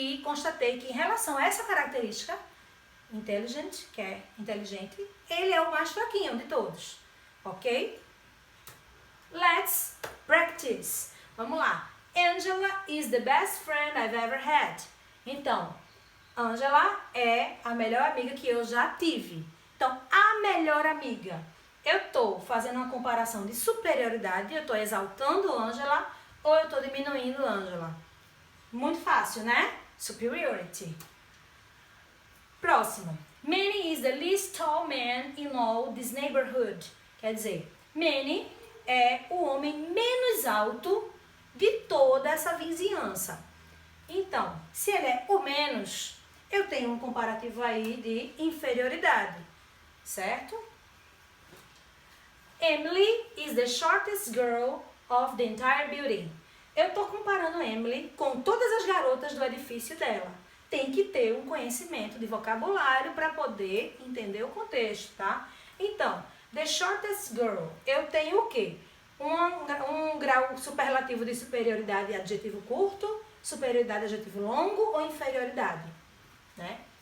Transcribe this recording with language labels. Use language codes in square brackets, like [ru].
[pt] Constatei que em relação a essa característica, intelligent, que é inteligente, ele é o mais fraquinho de todos, ok? [en] Let's practice. [pt] Vamos lá. [en] Angela is the best friend I've ever had. [pt] Então, Angela é a melhor amiga que eu já tive. Então, a melhor amiga. Eu estou fazendo uma comparação de superioridade, eu estou exaltando Angela ou eu estou diminuindo Angela? Muito fácil, né? Superiority. Próximo. [en] Manny is the least tall man in all this neighborhood. [pt] Quer dizer, Manny é o homem menos alto de toda essa vizinhança. Então, se ele é o menos, eu tenho um comparativo aí de inferioridade, certo? [en] Emily is the shortest girl of the entire building. [pt] Eu estou comparando Emily com todas as garotas do edifício dela. Tem que ter um conhecimento de vocabulário para poder entender o contexto, tá? Então, the shortest girl, eu tenho o quê? Um grau superlativo de superioridade adjetivo curto, superioridade adjetivo longo ou inferioridade, né?